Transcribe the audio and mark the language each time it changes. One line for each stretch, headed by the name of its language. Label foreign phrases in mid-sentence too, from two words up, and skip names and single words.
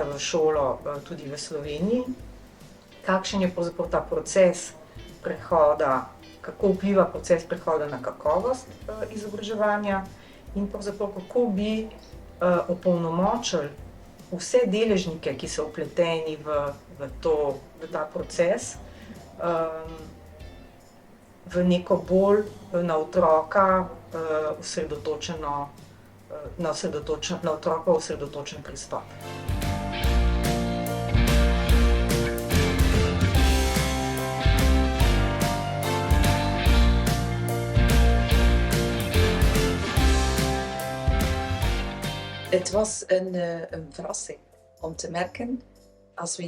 Slovenian: v šolo tudi v Sloveniji, kakšen je ta proces prehoda, kako vpliva proces prehoda na kakovost izobraževanja in kako bi opolnomočili vse deležnike, ki so vpleteni v ta proces, v neko bolj na otroka osredotočen pristop.
Dutch: Het was een verrassing om te merken, als we